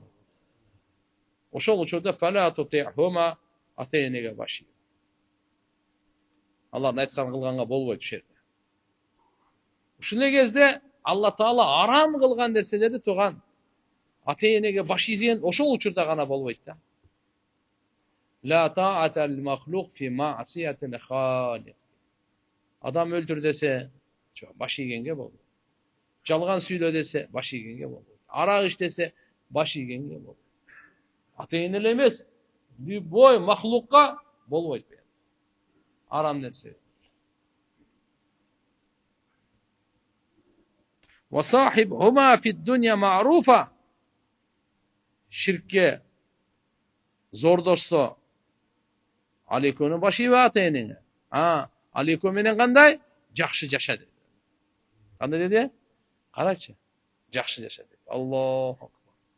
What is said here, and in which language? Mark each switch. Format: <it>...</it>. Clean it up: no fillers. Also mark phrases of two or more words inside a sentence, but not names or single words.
<ky>Ошол учурда</ky> <ar>فلا تطعهما,</ar> <ky>ата-энеге баш ий. Алланын айтканын кылганга болбойт ушул жерде. Ушул кезде Алла Таала арам кылган нерселерди туган ата-энеге баш ийген ошол учурда гана болбойт да.</ky> <ar>لا طاعة لمخلوق في معصية الخالق.</ar> <ky>Адам өлтүр десе, баш ийгенге болбойт. Жалган сүйлө десе, баш ийгенге болбойт. Арак ич десе, баш ийгенге болбойт. Ата-эне эле эмес, любой махлукка болбойт. Арам нерсе.</ky> <ar>وصاحبهما في الدنيا معروفا.</ar> <ky>Ширкке зордошсо, ал экөөнүн баш ийбе ата-энене. Ал экөө менен кандай? Жакшы жаша деди. Кандай деди? Карачы. Жакшы жаша деди.</ky> <ar>الله أكبر.</ar>